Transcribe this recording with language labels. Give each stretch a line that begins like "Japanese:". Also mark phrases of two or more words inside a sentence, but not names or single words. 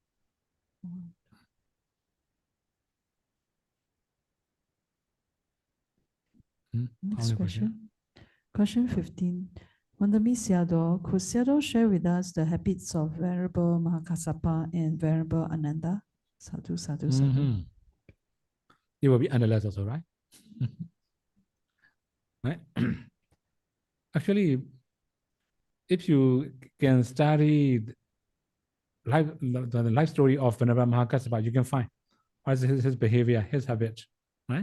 English: Next question. Question 15. Wandami Sayadaw, could Sayadaw share with us the habits of Venerable Mahakassapa and Venerable Ananda?
Pali: Sadhu, sadhu, sadhu.
English: It will be analyzed also, right? Right? Actually, if you can study the life story of Venerable Mahakassapa, you can find what is his behavior, his habit, right?